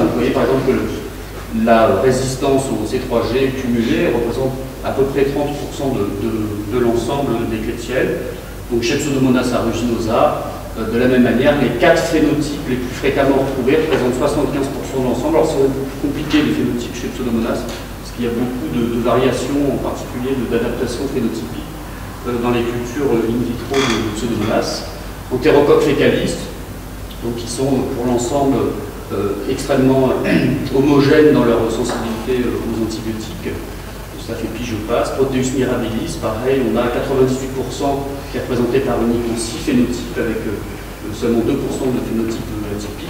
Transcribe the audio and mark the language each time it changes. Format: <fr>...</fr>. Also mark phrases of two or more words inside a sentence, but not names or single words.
<fr>Donc, vous voyez par exemple que la résistance au C3G cumulée représente à peu près 30% de l'ensemble des Klebsiella. Donc chez Pseudomonas aeruginosa, de la même manière, les 4 phénotypes les plus fréquemment retrouvés représentent 75% de l'ensemble. Alors c'est compliqué les phénotypes chez Pseudomonas, parce qu'il y a beaucoup de variations, en particulier d'adaptation phénotypique dans les cultures</fr> <la>in vitro</la> <fr>de Pseudomonas. Enterocoque fécalis, donc qui sont pour l'ensemble extrêmement homogènes dans leur sensibilité aux antibiotiques. Ça fait pige ou passe. Proteus mirabilis, pareil, on a 98% qui est représenté par uniquement 6 phénotypes avec seulement 2% de phénotypes atypiques.</fr>